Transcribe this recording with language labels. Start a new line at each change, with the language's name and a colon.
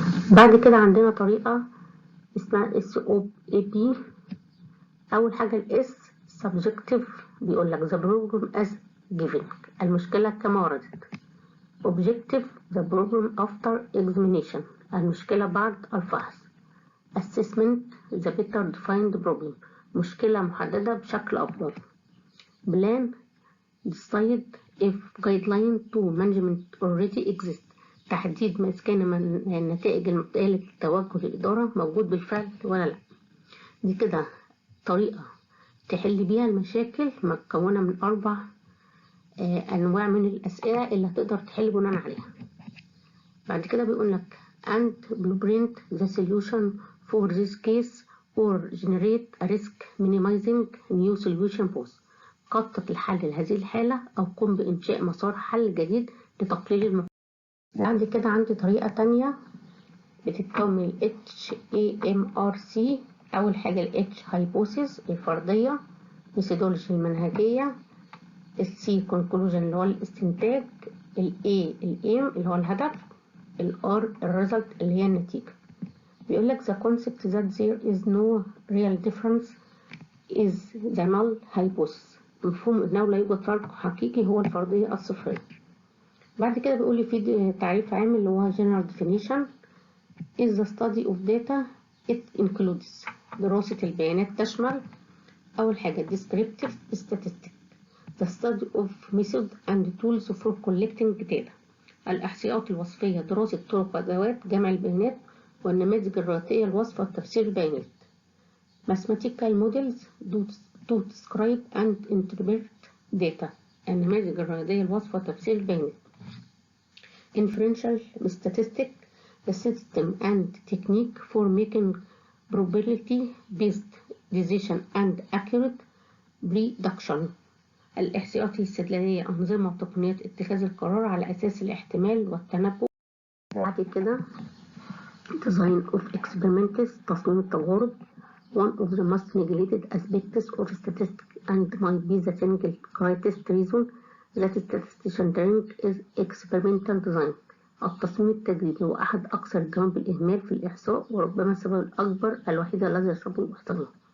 Arabic: بعد كده عندنا طريقة اسمها SOAP. أول حاجة الS subjective، بيقول لك
English: the program as given،
Arabic: المشكلة كما وردت.
English: Objective the problem after examination،
Arabic: المشكلة بعد الفحص.
English: Assessment the better defined problem،
Arabic: مشكلة محددة بشكل أفضل.
English: Plan decide if guideline to management already exist،
Arabic: تحديد ما إذا كان من النتائج المبدئية للتوجه للإدارة موجود بالفعل ولا لا. دي كده طريقة تحل بيها المشاكل مكونة من 4 أنواع من الأسئلة اللي هتقدر تحل بناء عليها. بعد كده بيقول لك
English: and blueprint the solution for this case or generate a risk minimizing new solution path،
Arabic: خطط الحل لهذه الحالة أو قم بإنشاء مسار حل جديد لتقليل المخاطر. بعد كده عندي طريقة تانية بتتكون من HAMRC. أول حاجة ال H hypothesis الفرضية، methodology المنهجية، السي conclusion اللي هو الاستنتاج، الاي الايم اللي هو الهدف، الار الريزلت اللي هي النتيجة. بيقول لك
English: the concept that there is no real difference is the null hypothesis،
Arabic: مفهوم انه لا يوجد فرق حقيقي هو الفرضية الصفرية. بعد كده بيقول لي في تعريف عام اللي هو
English: general definition is the study of data. it includes
Arabic: دراسة البيانات، تشمل أول حاجة
English: descriptive statistics the study of method and tools for collecting data،
Arabic: الإحصائيات الوصفية، دراسة طرق وأدوات جمع البيانات والنماذج الرئيسية الوصف وتفسير البيانات.
English: mathematical models to describe and interpret data،
Arabic: النماذج الرياضية الوصف وتفسير البيانات.
English: inferential statistics the system and technique for making probability based decision and accurate prediction،
Arabic: الإحصائيات الاستدلالية، أنظمة وتقنيات اتخاذ القرار على أساس الاحتمال والتنبؤ. بعد كده
English: design of experiments
Arabic: تصميم التجارب.
English: one of the most neglected aspects of statistics and might be the single greatest reason that statisticians drink is experimental design.
Arabic: التصميم التجريبي هو أحد أكثر الجوانب الإهمال في الإحصاء، وربما السبب الأكبر الوحيد الذي يشربه الإحصائيون.